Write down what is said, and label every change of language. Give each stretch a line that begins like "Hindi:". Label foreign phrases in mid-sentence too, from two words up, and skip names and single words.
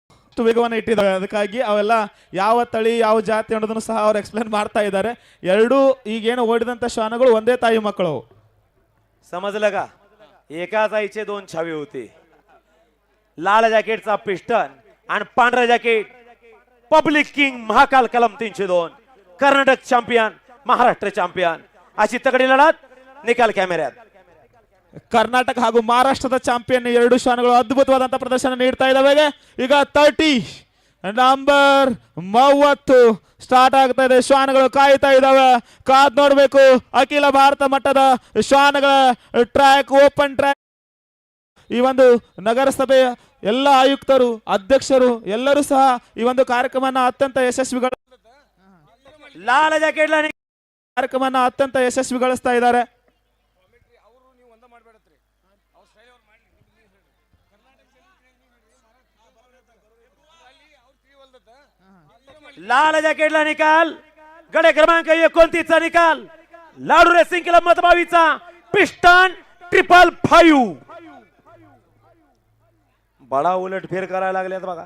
Kannada: ಅಷ್ಟು ವೇಗವನ್ನು ಇಟ್ಟಿದ್ದಾವೆ. ಅದಕ್ಕಾಗಿ ಅವೆಲ್ಲ ಯಾವ ತಳಿ ಯಾವ ಜಾತಿ ಅನ್ನೋದನ್ನು ಸಹ ಅವ್ರು ಎಕ್ಸ್ಪ್ಲೇನ್ ಮಾಡ್ತಾ ಇದ್ದಾರೆ. ಎರಡೂ ಈಗೇನು ಓಡಿದಂತ ಶ್ವಾನಗಳು ಒಂದೇ ತಾಯಿ ಮಕ್ಕಳು.
Marathi: समजलं का? एकाच आईचे दोन छावे होते. लाल जॅकेटचा पिस्टन आणि पांढरा जॅकेट पब्लिक किंग महाकाल कलम 302 कर्नाटक चॅम्पियन महाराष्ट्र चॅम्पियन अशी तगडी लढत निकाल कॅमेऱ्यात.
Kannada: ಕರ್ನಾಟಕ ಹಾಗೂ ಮಹಾರಾಷ್ಟ್ರದ ಚಾಂಪಿಯನ್ ಎರಡು ಶ್ವಾನಗಳು ಅದ್ಭುತವಾದಂತಹ ಪ್ರದರ್ಶನ ನೀಡ್ತಾ ಇದ್ದಾವೆ. ಈಗ 30 ನಂಬರ್ 30 ಸ್ಟಾರ್ಟ್ ಆಗ್ತಾ ಇದೆ. ಶ್ವಾನಗಳು ಕಾಯ್ತಾ ಇದ್ದಾವೆ. ಕಾದ್ ನೋಡ್ಬೇಕು. ಅಖಿಲ ಭಾರತ ಮಟ್ಟದ ಶ್ವಾನಗಳ ಟ್ರ್ಯಾಕ್,
English: open track.
Kannada: ಈ ಒಂದು ನಗರಸಭೆಯ ಎಲ್ಲ ಆಯುಕ್ತರು, ಅಧ್ಯಕ್ಷರು ಎಲ್ಲರೂ ಸಹ ಈ ಒಂದು ಕಾರ್ಯಕ್ರಮನ ಅತ್ಯಂತ ಯಶಸ್ವಿಗೊಳಿಸ್ತಾ ಇದ್ದಾರೆ.
Marathi: लाल जॅकेटला निकाल गडे क्रमांक 29 चा निकाल. लाडू रेसिंग क्लब मतबावीचा पिस्टन 555 बडा उलट फेर करायला लागल्यात बघा.